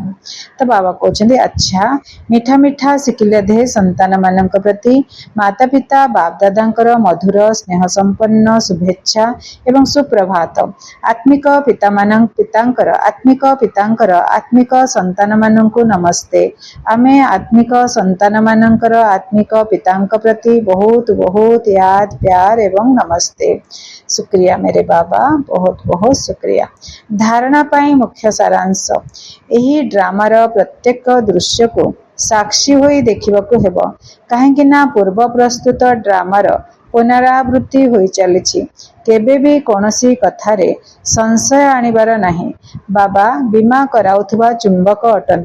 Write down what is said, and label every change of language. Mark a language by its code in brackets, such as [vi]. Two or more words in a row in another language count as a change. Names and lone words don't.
[or] ତ ବାବା କହୁଛନ୍ତି ଆଚ୍ଛା, ମିଠା ମିଠା ଶିଖିଲେ ଦେ ସନ୍ତାନ ମାନଙ୍କ ପ୍ରତି ମାତା ପିତା ବାପ ଦାଦାଙ୍କର ମଧୁର ସ୍ନେହ ସମ୍ପନ୍ନ ଶୁଭେଚ୍ଛା ଏବଂ ସୁପ୍ରଭାତ। ଆତ୍ମିକ ପିତାଙ୍କର ଆତ୍ମିକ ସନ୍ତାନ ମାନଙ୍କୁ ନମସ୍ତେ। ଆମେ ଆତ୍ମିକ ସନ୍ତାନ ମାନଙ୍କର ଆତ୍ମିକ ପିତାଙ୍କ ପ୍ରତି ବହୁତ ବହୁତ [hi] याद प्यार [or] ଏବଂ ନମସ୍ତେ। [hi] शुक्रिया मेरे बाबा, बहुत बहुत शुक्रिया। धारणा पाई मुख्य सारांश। [or] ଏହି ଡ୍ରାମାର ପ୍ରତ୍ୟେକ ଦୃଶ୍ୟକୁ ସାକ୍ଷୀ ହୋଇ ଦେଖିବାକୁ ହେବ, କାହିଁକି ନା ପୂର୍ବ ପ୍ରସ୍ତୁତ ଡ୍ରାମାର ପୁନରାବୃତ୍ତି ହୋଇ ଚାଲିଛି। କେବେ ବି କୌଣସି କଥାରେ ସଂଶୟ ଆଣିବାର ନାହିଁ। ବାବା ବୀମା କରାଉଥିବା ଚୁମ୍ବକ ଅଟନ୍ତି।